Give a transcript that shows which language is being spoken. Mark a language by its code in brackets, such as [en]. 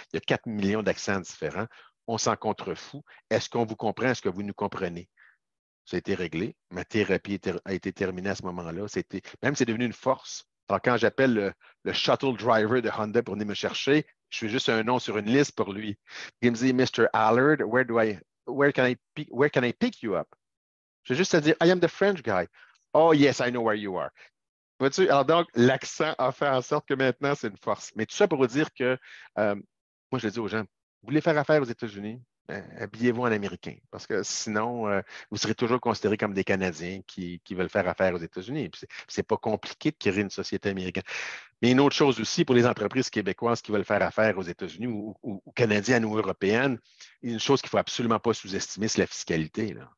[fr] Il y a 4 millions d'accents différents. On s'en contrefout. Est-ce qu'on vous comprend? Est-ce que vous nous comprenez? Ça a été réglé. Ma thérapie a été terminée à ce moment-là. Même c'est devenu une force. Alors, quand j'appelle le shuttle driver de Honda pour venir me chercher, je fais juste un nom sur une liste pour lui. Il me dit, Mr. [en] Allard, where can I pick you up? [fr] Je vais juste te dire, [en] I am the French guy. Oh, yes, I know where you are. [fr] Vois-tu? Alors donc, l'accent a fait en sorte que maintenant, c'est une force. Mais tout ça pour vous dire que, moi, je le dis aux gens, vous voulez faire affaire aux États-Unis, habillez-vous en américain, parce que sinon, vous serez toujours considérés comme des Canadiens qui veulent faire affaire aux États-Unis. C'est pas compliqué de créer une société américaine. Mais une autre chose aussi, pour les entreprises québécoises qui veulent faire affaire aux États-Unis ou canadiennes ou européennes, une chose qu'il ne faut absolument pas sous-estimer, c'est la fiscalité. Là.